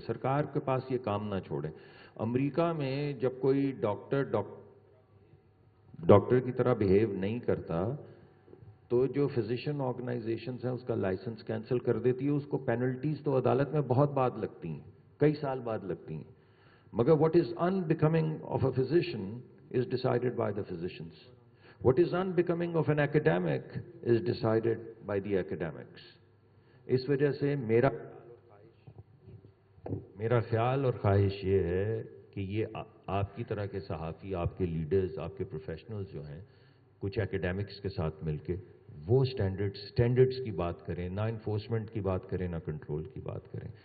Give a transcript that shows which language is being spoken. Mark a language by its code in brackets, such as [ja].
[ur] سرکار کے پاس یہ کام نہ چھوڑیں. امریکہ میں جب کوئی ڈاکٹر کی طرح بیہیو نہیں کرتا تو جو فزیشین آرگنائزیشنز ہیں اس کا لائسنس کینسل کر دیتی ہے. اس کو پینلٹیز تو عدالت میں بہت بعد لگتی ہیں، کئی سال بعد لگتی ہیں. [en] مگر what is unbecoming of a physician is decided by the physicians. What is unbecoming of an academic is decided by the academics. [ur] اس وجہ سے میرا خیال اور خواہش یہ ہے کہ یہ آپ کی طرح کے صحافی، آپ کے لیڈرز، آپ کے پروفیشنلز جو ہیں، کچھ ایکیڈیمکس کے ساتھ مل کے وہ سٹینڈرڈز کی بات کریں، نہ انفورسمنٹ کی بات کریں، نہ کنٹرول کی بات کریں.